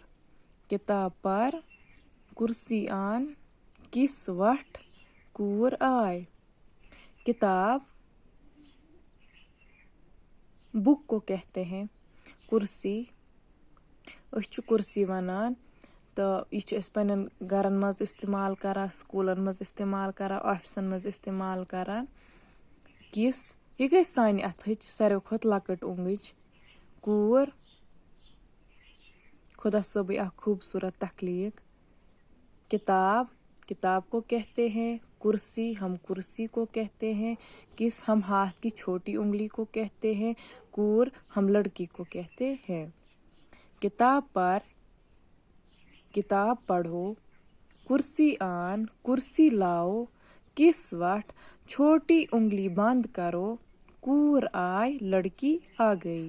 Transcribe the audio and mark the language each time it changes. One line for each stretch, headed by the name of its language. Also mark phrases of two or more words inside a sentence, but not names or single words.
Kashmiri: किताब पर कुर्सी आन किस वट कूर आय।
Hindi: किताब बुक को कहते हैं।
Kashmiri: कुर्सी कुर्सी वनान तो यह पन्न गरन मज इस्तेमाल करान स्कूलन मज इस्तेमाल करान ऑफिसन मज इस्तेमाल करान। किस यह गई सान अथच सारे खुद लकट उंगच। कूर खुदा सोबी अख खूबसूरत तख्लीक।
Hindi: किताब किताब को कहते हैं। कुर्सी हम कुर्सी को कहते हैं। किस हम हाथ की छोटी उंगली को कहते हैं। कूर हम लड़की को कहते हैं।
Kashmiri: किताब पर
Hindi: किताब पढ़ो
Kashmiri: कुर्सी आन
Hindi: कुर्सी लाओ
Kashmiri: किस वट
Hindi: छोटी उंगली बंद करो
Kashmiri: कूर आय
Hindi: लड़की आ गई।